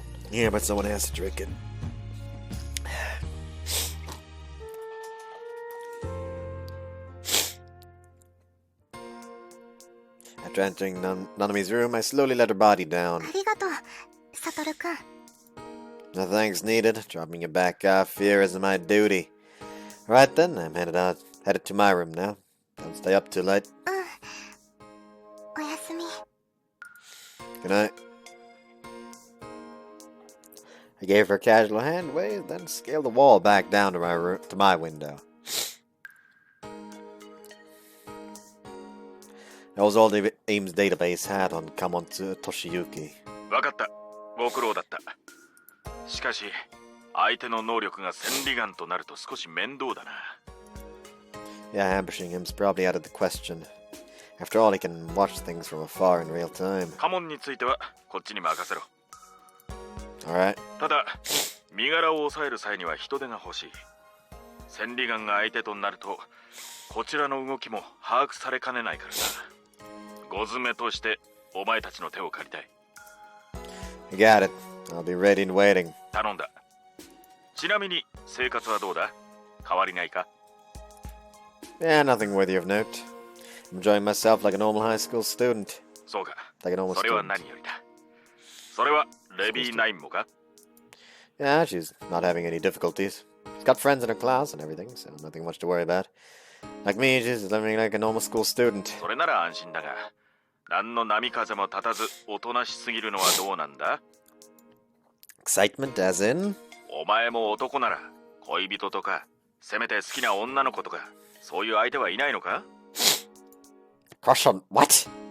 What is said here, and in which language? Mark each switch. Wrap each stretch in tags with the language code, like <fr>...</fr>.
<en>Yeah, but someone has to drink it. After entering Nanami's room, I slowly let her body down.</en> <ja>ありがとう、サトルくん。</ja> <en>No thanks needed. Dropping you back off here isn't my duty. Alright then, I'm headed to my room now. Don't stay up too late.</en> <ja>おやすみ。</ja> <en>Good night. I gave her a casual hand wave, then scaled the wall back down to my window. That was all AIM's database had on Kamonto Toshiyuki.</en> <ja>わかった。ご苦労だった。しかし、相手の能力が千里眼となると少し面倒だな。</ja> <en>Yeah, ambushing him's probably out of the question. After all, he can watch things from afar in real time.</en> <ja>カモンについてはこっちに任せろ。</ja> <en>Alright.</en> <ja>ただ、身柄を抑える際には人手が欲しい。千里眼が相手となると、こちらの動きも把握されかねないからな。ご詰めとしてお前たちの手を借りたい。</ja> <en>You got it. I'll be ready and waiting.</en> <ja>頼んだ。ちなみに生活はどうだ？変わりないか？</ja> <en>Yeah, nothing worthy of note. I'm enjoying myself like a normal high school student.</en> <ja>そうか。</ja> <en>Like a normal</en> <ja>それは</ja> <en>student.</en> <ja>何よりだ。それはレビーナインもか？</ja> <en>Yeah, she's not having any difficulties. She's got friends in her class and everything, so nothing much to worry about. Like me, she's living like a normal school student.</en> <ja>それなら安心だが、何の波風も立たずおとなしすぎるのはどうなんだ？</ja> <en>Excitement as in?</en> <ja>お前も男なら恋人とかせめて好きな女の子とかそういう相手はいないのか？</ja> <en>Crush on what?</en>